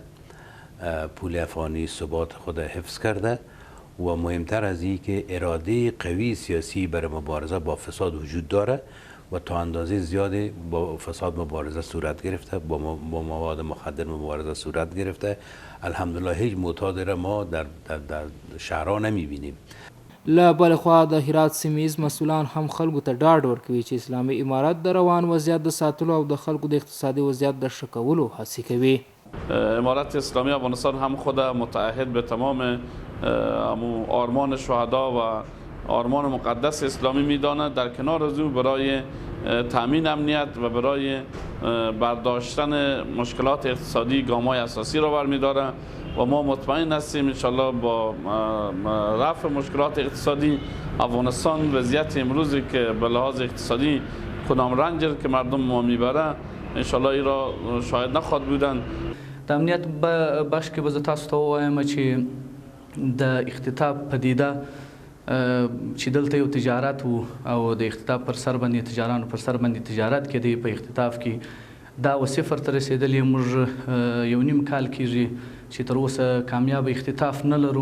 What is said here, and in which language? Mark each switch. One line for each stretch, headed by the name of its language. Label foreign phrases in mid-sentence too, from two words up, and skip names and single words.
Persian: پول افغانی ثبات خود حفظ کرده و مهمتر از این که اراده قوی سیاسی برای مبارزه با فساد وجود داره و تا اندازه زیادی با فساد مبارزه صورت گرفته، با مواد مخدر مبارزه صورت گرفته. الحمدلله هیچ معتاد را ما در شهرها نمیبینیم.
Pashto: له بل خوا د هرات سیمهیز مسئولان هم خلکو ته ډاډ ورکوي چې اسلامي امارت د روان وضعیت د ساتلو او د خلکو د اقتصادي وضعیت د ښه کولو هڅې کوي.
Persian: امارت اسلامی افغانستان هم خود متعهد به تمام آرمان شهدا و آرمان مقدس اسلامی میداند. در کنار از او برای تامین امنیت و برای برداشتن مشکلات اقتصادی گام‌های اساسی را برمی‌دارد و ما مطمئن هستیم انشالله با رفع مشکلات اقتصادی افغانستان وضعیت امروزی که به لحاظ اقتصادی کدام رنج که مردم ما میبره انشالله ای را شاید نخواهد بودن.
Pashto: د امنیت بخش کې به زه تاسو ته ووایم چې د اختطاف پدیده چې دلته یو تجارت و او د اختطاف پر سر باندې تجارانو پر سر باندې تجارت کېدی په اختطاف کې دا و صفر ته رسېدلې. موږ یو نیم کال کېږي چې تر اوسه کامیاب اختطاف نه لرو.